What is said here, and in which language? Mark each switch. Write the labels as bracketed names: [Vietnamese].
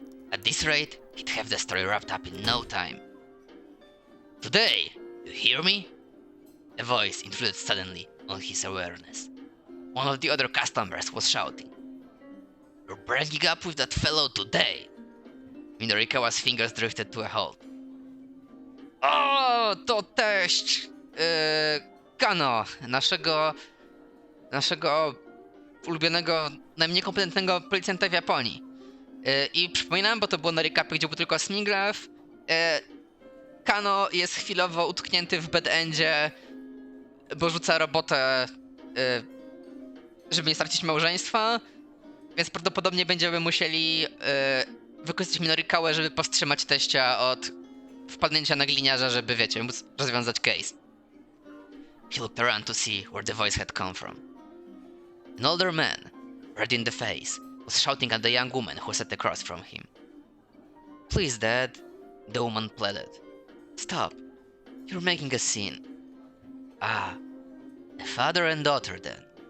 [English] At this rate, he'd have the story wrapped up in no time. Today, you hear me? A voice intruded suddenly on his awareness. One of the other customers was shouting. You're breaking up with that fellow today! Minorikawa's fingers drifted to a halt. [Polish] O, to teść Kano, naszego ulubionego, najmniej kompetentnego policjanta w Japonii. I przypominam, bo to było na recapie, gdzie był tylko Smiglev. Kano jest chwilowo utknięty w bad-endzie, bo rzuca robotę, żeby nie stracić małżeństwa, więc prawdopodobnie będziemy musieli wykorzystać Minorikałę, żeby powstrzymać teścia od wpadnięcia na gliniarza, żeby, wiecie, móc rozwiązać case. [English] He looked around to see where the voice had come from. An older man, red in the face, was shouting at the young woman who sat across from him. Please, Dad, the woman pleaded. Stop. You're making a scene. Ah, a father and daughter then.